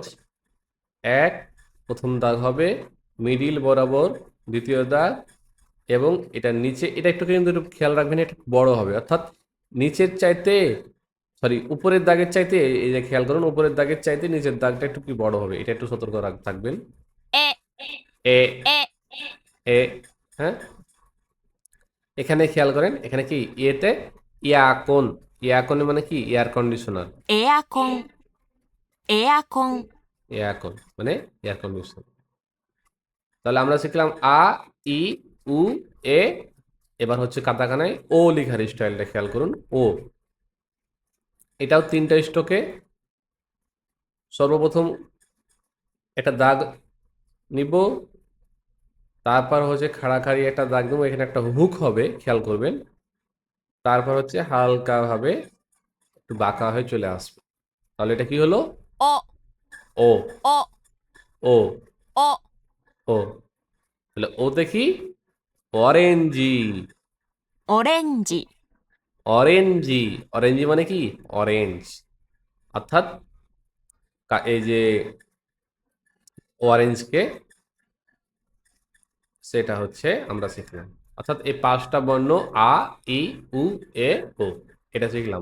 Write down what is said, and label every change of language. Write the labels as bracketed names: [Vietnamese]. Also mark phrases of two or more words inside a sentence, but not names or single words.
[Bangla] এক, প্রথম দাগ হবে, মিডিল বরাবর দ্বিতীয় দাগ, এবং এটা নিচে, এটা একটু কিন্তু একটু খেয়াল রাখবেন, এটা বড় হবে, অর্থাৎ নিচের চাইতে, সরি উপরের দাগের চাইতে, এই যে খেয়াল করুন উপরের দাগের চাইতে নিচের দাগটা একটু কি বড় হবে, এটা একটু সতর্ক থাকবেন। [Japanese] え、 [Bangla] এ, [Japanese] え、 [Bangla] এ, হ্যাঁ। এখানে খেয়াল করেন, এখানে কি ইয়েতে ইয়াকন, ইয়াকন মানে কি? [English] air conditioner. [Japanese] エアコン、エアコン、 [Bangla] ইয়াকন মানে [English] air conditioner. [Bangla] তাহলে আমরা শিখলাম আ, ই, উ, এ। এবার হচ্ছে কাতাকানায় ও লেখার স্টাইলটা খেয়াল করুন। ও, এটাও তিনটা স্ট্রোকে। সর্বপ্রথম একটা দাগ নিব, তারপর হচ্ছে খাড়াখাড়ি একটা দাগ দেবো, এখানে একটা হুক হবে, খেয়াল করবেন। তারপর হচ্ছে হালকাভাবে একটু বাঁকা হয়ে চলে আসবে। তাহলে এটা কি হলো? [Japanese] お、 [Bangla] ও, [Japanese] お、 [Bangla] ও, [Japanese] お、 [Bangla] ও। তাহলে ও দেখি অরেঞ্জি, [Japanese] オレンジ、 [Bangla] অরেঞ্জি। অরেঞ্জি মানে কি? অরেঞ্জ, অর্থাৎ এই যে অরেঞ্জকে, সেটা হচ্ছে আমরা শিখলাম। অর্থাৎ এই পাঁচটা বর্ণ আ, ই, উ, এ, ও, এটা শিখলাম।